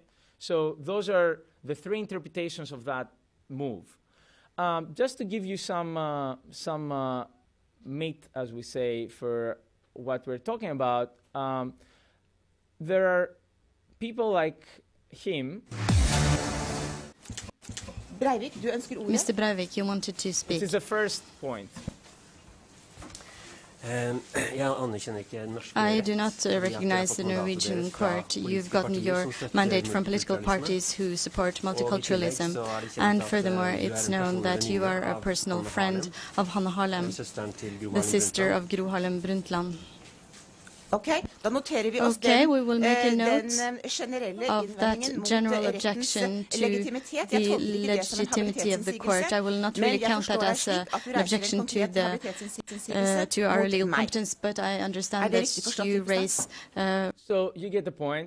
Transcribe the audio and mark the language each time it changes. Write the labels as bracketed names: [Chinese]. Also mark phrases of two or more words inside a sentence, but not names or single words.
[English] So those are the three interpretations of that move. Just to give you some meat, as we say, for what we're talking about, there are people like him. [Norwegian] Breivik, du ønsker ordet? [English] Mr. Breivik, you wanted to speak. This is the first point. I do not recognize the Norwegian Court. You've gotten your mandate from political parties who support multiculturalism. And furthermore, it's known that you are a personal friend of Hanne Harlem, the sister of Gro Harlem Brundtland. [Norwegian] Okay, da noterer vi oss [English] we will make a note [Norwegian] generelle [English] of that general objection to the legitimacy of the court. I will not really count that as an objection to our legal competence, but I understand that you raise... So you get the point.